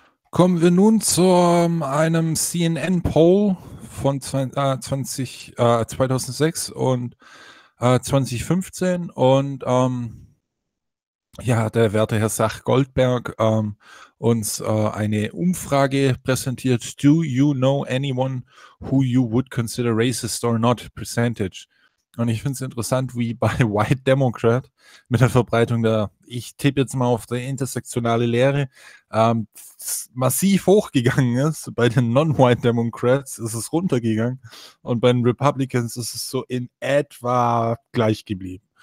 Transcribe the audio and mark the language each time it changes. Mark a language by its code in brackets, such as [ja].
[de] Kommen wir nun zu einem CNN-Poll von 2006 und 2015 und ja, der werte Herr Sach-Goldberg uns eine Umfrage präsentiert. [en] Do you know anyone who you would consider racist or not? Percentage. [de] Und ich finde es interessant, wie bei White Democrat mit der Verbreitung der, ich tippe jetzt mal auf der intersektionale Lehre, massiv hochgegangen ist. Bei den Non-White Democrats ist es runtergegangen und bei den Republicans ist es so in etwa gleich geblieben.